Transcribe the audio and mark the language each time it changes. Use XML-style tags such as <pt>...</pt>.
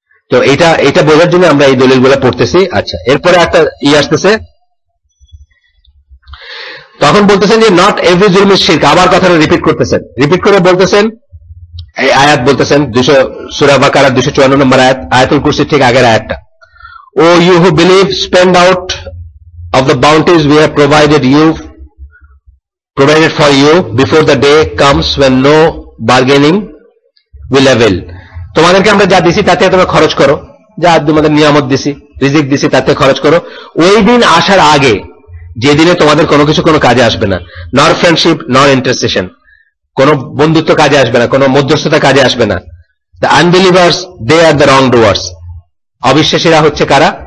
<bn>তো এটা বোঝার জন্য আমরা এই দলিলগুলো পড়তেছি। আচ্ছা, এরপরে একটা আসতেছে, তখন বলতেছেন যে</bn> <en>Not every জুলম is শিরক।</en> <bn>আবার কথাটা রিপিট করতেছেন, রিপিট করে বলতেছেন, এই আয়াত বলতেছেন সূরা বাকারা 254 নম্বর আয়াত, আয়াতুল কুরসির ঠিক আগের আয়াতটা।</bn> <en>O you who believe, spend out of the bounties we have provided for you before the day comes when no bargaining will avail.</en> <bn>তোমাদেরকে আমরা যা দিছি তাতে তোমরা খরচ করো, যা তোমাদের নিয়ামত দিছি, রিজিক দিছি তাতে খরচ করো। ওই দিন আসার আগে, যেদিনে তোমাদের কোনো কিছু কোনো কাজে আসবে না,</bn> <en>nor friendship nor intercession,</en> <bn>কোন বন্ধুত্ব কাজে আসবে না, কোন মধ্যস্থতা কাজে আসবে না।</bn> <en>The unbelievers they are the wrongdoers.</en> <bn>অবিশ্বাসীরা হচ্ছে কারা?</bn>